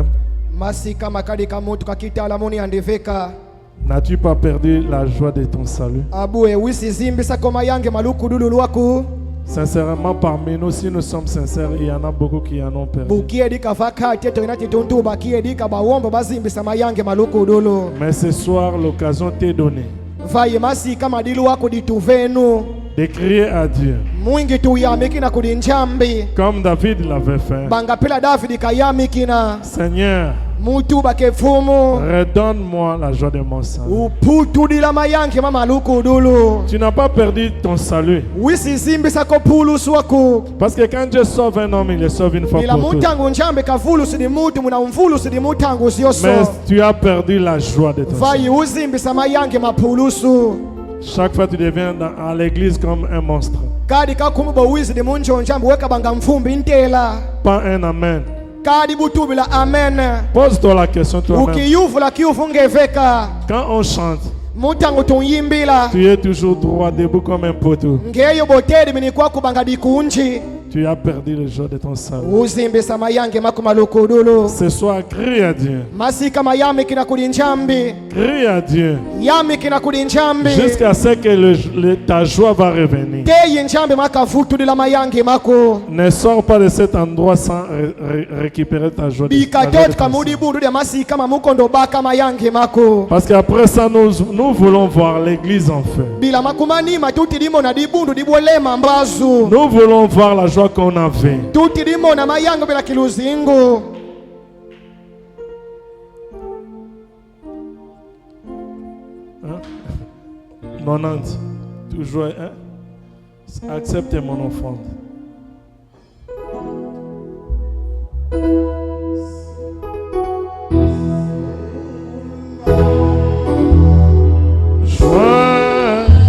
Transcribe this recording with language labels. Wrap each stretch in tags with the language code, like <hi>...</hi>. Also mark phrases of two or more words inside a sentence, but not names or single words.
<kg>masika makadika mutu kakitala muni andiveka</kg> <fr>N'as-tu pas perdu la joie de ton salut?</fr> <kg>abue wisizimbisa koma yange maluku dulu lwaku</kg> <fr>Sincèrement, parmi nous, si nous sommes sincères, il y en a beaucoup qui en ont perdu.</fr> <kg>bukiedika vakati eto inati tuntu bakiedika bawombo bazimbisa mayange maluku dulu</kg> <fr>Mais ce soir, l'occasion t'est donnée</fr> <kg>vaye masika madilu wako dituvenu</kg> <fr>de crier à Dieu,</fr> <kg>mwingi tuyamikina kudi njambi</kg> <fr>comme David l'avait fait.</fr> <kg>bangapela davidi kayamikina</kg> <fr>Seigneur,</fr> <kg>mutu bakefumu</kg> <fr>redonne-moi la joie de mon salut.</fr> <kg>uputudila mayange mamaluku dulu</kg> <fr>Tu n'as pas perdu ton salut.</fr> <kg>wisizimbisa ko pulusu waku</kg> <fr>Parce que quand Dieu sauve un homme, il le sauve une fois</fr> <kg>bila</kg> <fr>pour toutes.</fr> <kg>mutangu njambe kavulusi di mutu muna umvulusi di mutangu siyoso</kg> <fr>Mais tu as perdu la joie de ton salut.</fr> <kg>vayi uzimbisa mayange mapulusu</kg> <fr>Chaque fois, tu deviens à l'église comme un monstre.</fr> <kg>kadi kakumuba wizi di munjonjambe weka banga mfumbi ntela</kg> <fr>Pas un amen.</fr> <kg>kadi butubila amen</kg> <fr>Pose-toi la question toi-même.</fr> <kg>ukiyuvula kiyuvu ngeveka</kg> <fr>Quand on chante,</fr> <kg>mutangu tunyimbila</kg> <fr>tu es toujours droit, debout comme un poteau.</fr> <kg>ngeyo botedi minikwaku banga dikunji</kg> <fr>Tu as perdu le jour de ton salut.</fr> <kg>uzimbisa mayange makumaluku dulu</kg> <fr>Ce soir, crie à Dieu.</fr> <kg>masika mayamikina kudi njambi</kg> <fr>Crie à Dieu.</fr> <kg>yamikina kudi njambi</kg> <fr>Jusqu'à ce que ta joie va revenir.</fr> <kg>teyi njambi makavutulila mayange mako</kg> <fr>Ne sors pas de cet endroit sans récupérer ta joie. Ta joie de</fr> <kg>bikatoti</kg> <fr>ton</fr> <kg>kamudi</kg> <fr>salut.</fr> <kg>bundu dia masika mamukondo baka mayange mako</kg> <fr>Parce qu'après ça, nous voulons voir l'église en feu.</fr> <kg>bila makumanima tuti limona dibundu dibwelema mbazu</kg> <fr>Nous voulons voir la joie qu'on avait.</fr> <kg>tuti limona mayango bila kiluzingu</kg> <fr>Hein? 90. Toujours. Hein? Acceptez mon offrande. Joie,</fr>